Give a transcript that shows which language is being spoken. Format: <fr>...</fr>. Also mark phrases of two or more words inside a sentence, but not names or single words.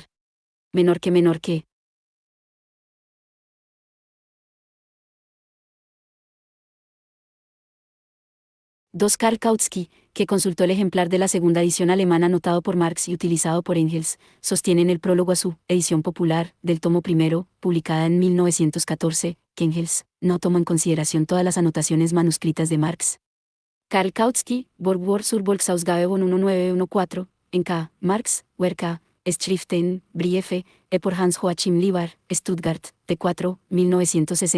<es>Menor que. 2. Karl Kautsky, que consultó el ejemplar de la segunda edición alemana anotado por Marx y utilizado por Engels, sostiene en el prólogo a su edición popular, del tomo primero, publicada en 1914, que Engels no tomó en consideración todas las anotaciones manuscritas de Marx. Karl Kautsky, Borgward sur Volksausgabe von 1914, en K. Marx, Werka, Schriften, Briefe, por Hans Joachim Lieber, Stuttgart, T4, 1960.</es>